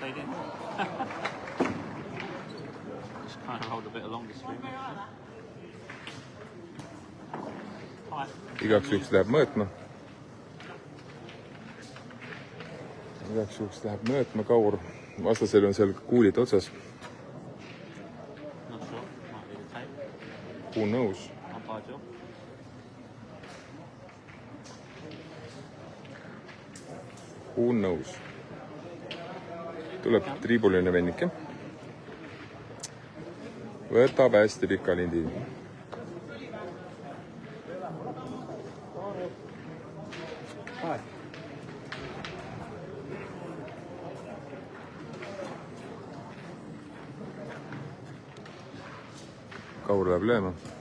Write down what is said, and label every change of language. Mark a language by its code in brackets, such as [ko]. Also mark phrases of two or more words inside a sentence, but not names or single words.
[et] Igaks juhuks läheb mõõtma. Kaur. Vastasel on seal kuulid otsas. [en] Who knows? Who knows? [et] Tuleb triibuline vennike. Võtab hästi pika lindi. Kaur läheb lööma.